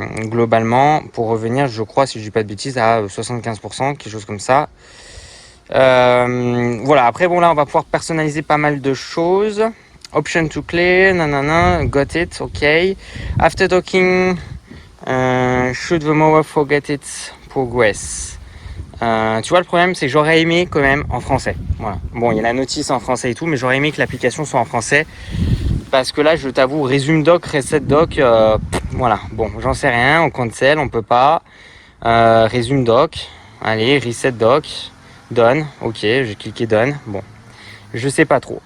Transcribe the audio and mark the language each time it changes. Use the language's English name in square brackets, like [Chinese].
[French] Globalement, pour revenir, je crois, si je dis pas de bêtises, à 75%, quelque chose comme ça. Voilà, après bon, là on va pouvoir personnaliser pas mal de choses. [English] Option to clear, nanana, got it, ok. After docking, should the mower forget its progress? [French] Tu vois, le problème, c'est que j'aurais aimé quand même en français. Voilà. Bon, il y a la notice en français et tout, mais j'aurais aimé que l'application soit en français. Parce que là, je t'avoue, résume doc, reset doc, Voilà, bon, j'en sais rien, on cancel, on peut pas. Résume doc, allez, reset doc, done, ok, j'ai cliqué done, bon. Je sais pas trop.